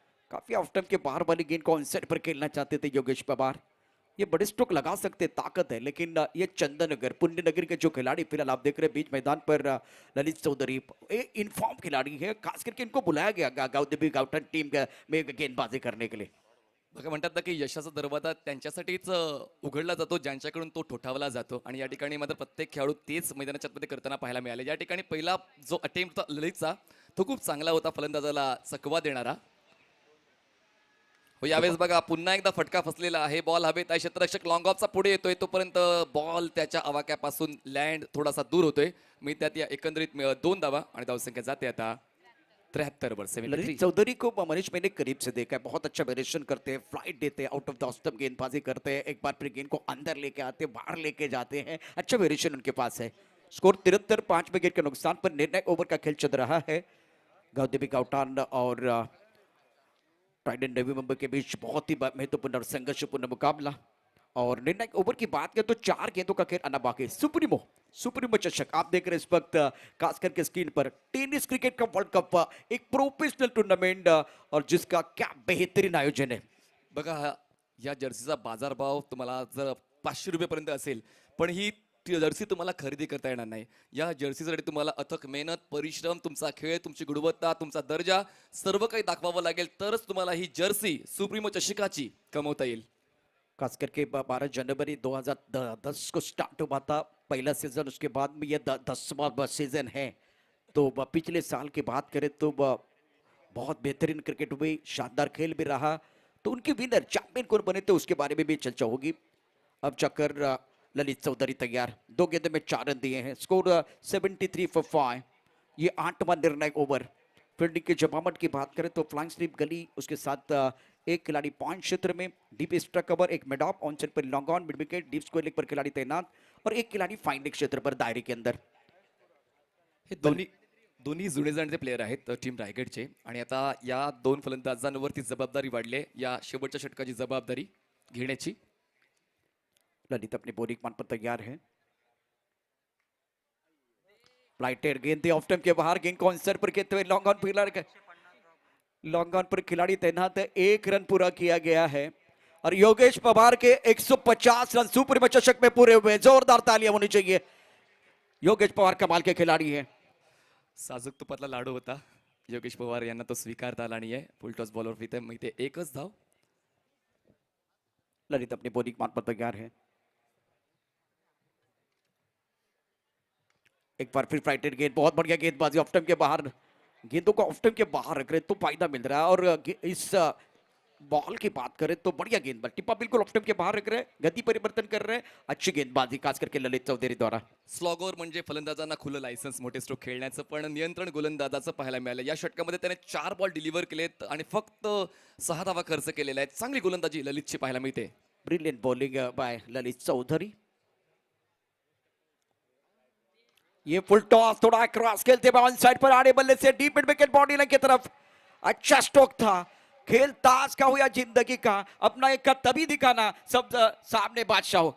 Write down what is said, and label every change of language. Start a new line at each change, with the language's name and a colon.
Hindi: काफी of time के बाहर वाली गेंद को ऑनसाइड पर खेलना चाहते थे योगेश पवार। ये बड़े स्ट्रोक लगा सकते, ताकत है, लेकिन ये चंदननगर पुण्यनगर के जो खिलाड़ी फिलहाल आप देख रहे हैं बीच मैदान पर, ललित चौधरी इनफॉर्म खिलाड़ी है, खास करके इनको बुलाया गया गावदेवी गावठण टीम में गेंदबाजी करने के लिए।
Marathi: बघा म्हणतात ना की यशाचा दरवाजा त्यांच्यासाठीच उघडला जातो ज्यांच्याकडून तो ठोठावला जातो, आणि या ठिकाणी मात्र प्रत्येक खेळाडू तेच मैदानाच्या आतमध्ये करताना पाहायला मिळाले. या ठिकाणी पहिला जो अटेम्प्ट होता ललितचा, तो खूप चांगला होता, फलंदाजाला चकवा देणारा. हो, यावेळेस बघा पुन्हा एकदा फटका फसलेला आहे. बॉल हवेत आहे, क्षेत्ररक्षक लॉंग ऑफचा पुढे येतोय, तोपर्यंत बॉल त्याच्या आवाक्यापासून लँड थोडासा दूर होतोय. मी त्यात या एकंदरीत 2 धावा आणि धावसंख्या जाते आता 73 वर 73.
Hindi: ललित चौधरी को मनीष मैंने करीब से देखा है, बहुत अच्छा वेरिएशन करते हैं, फ्लाइट देते हैं, आउट ऑफ द स्टंप गेंदबाजी करते हैं, एक बार फिर गेंद को अंदर लेके आते हैं, बाहर लेके जाते हैं, अच्छा वेरिएशन उनके पास है। स्कोर 73, 5 विकेट के नुकसान पर निर्णायक ओवर का खेल चल रहा है। गौतमी गौटान और ट्राइडेंट नवी मुंबई के बीच बहुत ही महत्वपूर्ण और संघर्षपूर्ण मुकाबला। और निर्णायक ओवर की बात करें तो 4 गेंदों का खेल आना बाकी। सुप्रीमो सुप्रीमो चषक आप देख रहे हैं इस वक्त खास करके स्क्रीन पर। टेनिस क्रिकेट का वर्ल्ड कप, एक प्रोफेशनल टूर्नामेंट और जिसका क्या बेहतरीन आयोजन है।
Marathi: बघा या जर्सीचा बाजारभाव तुम्हाला जर 500 रुपयेपर्यंत असेल, पण ही जर्सी तुम्हाला खरेदी करता येणार नाही। या जर्सीसाठी तुम्हाला अथक मेहनत, परिश्रम, तुमचा खेळ, तुमची गुणवत्ता, तुमचा दर्जा सर्व काही दाखवावं लागेल, तरच तुम्हाला ही जर्सी सुप्रीमो चषकाची कमवता येईल।
Hindi: खास करके 12 जनवरी 2010 को स्टार्ट हुआ था पहला सीजन, उसके बाद में ये 10वां सीजन है। तो पिछले साल की बात करें तो बहुत बेहतरीन क्रिकेट हुई, शानदार खेल भी रहा। तो उनके विनर चैंपियन कौन बने थे उसके बारे में भी चर्चा होगी। अब चक्कर ललित चौधरी तैयार, 2 गेंदों में 4 रन दिए हैं, स्कोर 73 फॉर 5। ये 8वां निर्णायक ओवर। फील्डिंग के जमावट की बात करें तो फ्लाइंग स्लिप गली, उसके साथ एक खिलाड़ी पॉइंट क्षेत्र में, डीप एक्स्ट्रा कवर, एक मिड ऑफ, ऑन साइड पर long on, mid wicket, deep square leg पर खिलाड़ी तैनात और एक खिलाड़ी फाइंडिंग क्षेत्र पर दायरे के अंदर।
Marathi: हे दोन्ही जुने जाणते प्लेयर आहेत टीम रायगडचे, आणि आता या 2 फलंदाजांवरती जबाबदारी वाढली आहे या शेवटच्या षटकाची जबाबदारी घेण्याची।
Hindi: ललित अपनी बॉलिंग मान पर तैयार है। फ्लाइटेड गेंद ऑफ टाइम के बाहर, गेंद को आंसर पर खेलते हुए लॉन्ग ऑन पर लॉन्ग ऑन पर खिलाड़ी तैनात है। 1 रन पूरा किया गया है और योगेश पवार के 150 रन सुप्रीमो चषक में पूरे हुए। जोरदार तालियां होनी चाहिए। योगेश पवार कमाल के खिलाड़ी हैं।
Marathi: साजूक तुपातला लाडू होता योगेश पवार यांना, तो स्वीकारता आला नाहीये। फुल टॉस बॉलर इथे एकच धाव।
Hindi: ललित अपनी बॉलिंग मान पर तैयार है। एक बार फिर फ्लाइटेड गेंद, बहुत बढ़िया गेंदबाजी, ऑफ टाइम के बाहर। गेंदों को ऑफ टाइम के बाहर रख रहे तो फायदा मिल रहा है। और इस बॉल की बात करें तो बढ़िया गेंदबाज, टिप्पा बिल्कुल ऑफ टाइम के बाहर रख रहे हैं, गति परिवर्तन कर रहे हैं, अच्छी गेंदबाजी खास करके ललित चौधरी द्वारा।
Marathi: स्लॉगर म्हणजे फलंदाजांना खुलं लायसन्स मोठे स्ट्रोक खेळण्याचं, पण नियंत्रण गोलंदाजाचं पाहायला मिळालं। या षटकामध्ये त्याने 4 बॉल डिलिव्हर केलेत आणि फक्त 6 धावा खर्च केलेला आहे। चांगली गोलंदाजी ललितची पाहायला मिळते।
English: Brilliant bowling by Lalit Chaudhary.
Hindi: ये फुल टॉस, थोड़ा क्रॉस खेलते हुए ऑन साइड पर आने बल्ले से deep mid wicket body line की तरफ। अच्छा स्ट्रोक था। खेल ताश का हो या जिंदगी का, अपना एक का तभी दिखाना, सब सामने बादशाह हो।